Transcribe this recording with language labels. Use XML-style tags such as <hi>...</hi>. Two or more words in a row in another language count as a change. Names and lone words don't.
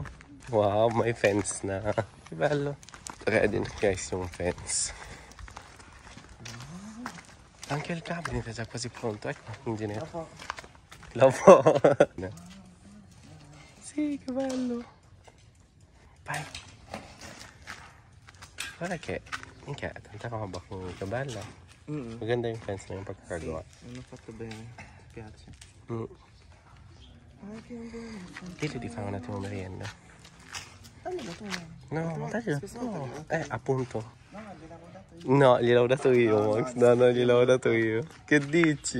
<tl>Wow, may fence na. Ibalo. Ready na guys yung fence.</tl> <it>Anche il cabinet è già quasi pronto. Ecco, ingegnere. Lopo. Sì, che bello. Vai. Guarda che, minchia, tanta roba comunque, bella.</it> <tl>Maganda yung fence na yung pagkakagawa.</tl> <it>Hanno fatto bene, mi piace. Dite di fare un attimo merienda. No, taglielo. No. Appunto. No, gliel'ho dato io, Max. No, gliel'ho dato io. Che dici?</it>